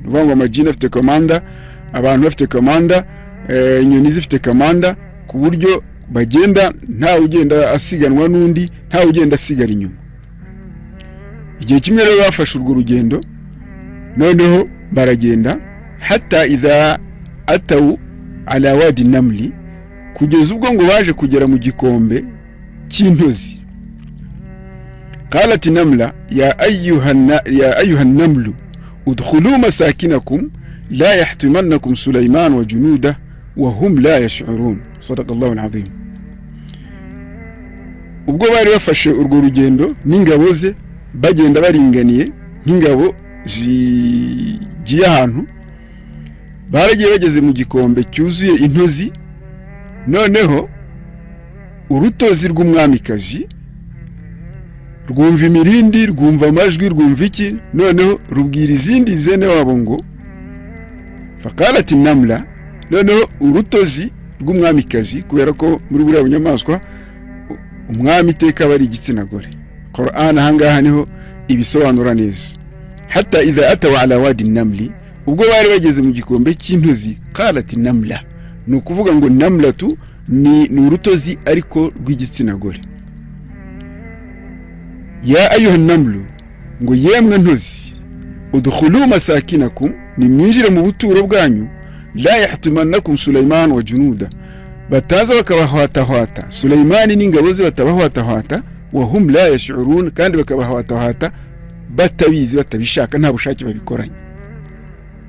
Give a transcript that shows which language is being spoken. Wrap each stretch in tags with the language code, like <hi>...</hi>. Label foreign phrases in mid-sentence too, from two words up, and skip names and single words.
<rw>Nuvuga ngo amajini afite kamanda, abantu bafite kamanda, inyoni zifite kamanda, ku buryo bagenda nta ugenda asiganwa n'undi, nta ugenda asigara inyuma. Igihe kimwe rero bafashe urwo rugendo, noneho baragenda</rw> <ar>حتى إذا أتوا على واد النمل,</ar> <rw>kugeza ubwo ngo baje kugera mu gikombe cy'intozi.</rw> <ar>قالت نملة يا أيها النمل ادخلوا مساكنكم لا يحتمنكم سليمان وجنوده وهم لا يشعرون. صدق الله العظيم.</ar> <rw>ubwo bari bafashe urwo rugendo n'ingabo ze bagenda baringaniye nk'ingabo zigiye ahantu, baragiye bageze mu gikombe cyuzuye intozi. Noneho urutozi rw'umwamikazi rwumva imirindi, rwumva amajwi, rwumva iki, noneho rubwira izindi zene wabo ngo</rw> <ar>فقالت نملة.</ar> <rw>Noneho urutozi rw'umwamikazi, kubera ko muri buriya bunyamaswa umwami iteka bari igitsina gore, Qur'an ahangaha niho ibisobanura neza.</rw> <ar>حتى إذا أتوا على واد النمل,</ar> <rw>ubwo bari bageze mu gikombe cy'intozi,</rw> <ar>قالت نملة,</ar> <rw>ni ukuvuga ngo namlatu ni urutozi ariko rw'igitsina gore.</rw> <ar>يا أيها النمل,</ar> <rw>ngo yemwe ntozi,</rw> <ar>ادخلوا مساكنكم,</ar> <rw>nimwinjire mu buturo bwanyu,</rw> <ar>لا يحطمنكم سليمان وجنوده,</ar> <rw>bataza bakabahwatahwata Sulaiman n'ingabo ze, batabahwatahwata,</rw> <ar>وهم لا يشعرون,</ar> <rw>kandi bakabahwatahwata batabizi, batabishaka, nta bushake babikoranye.</rw>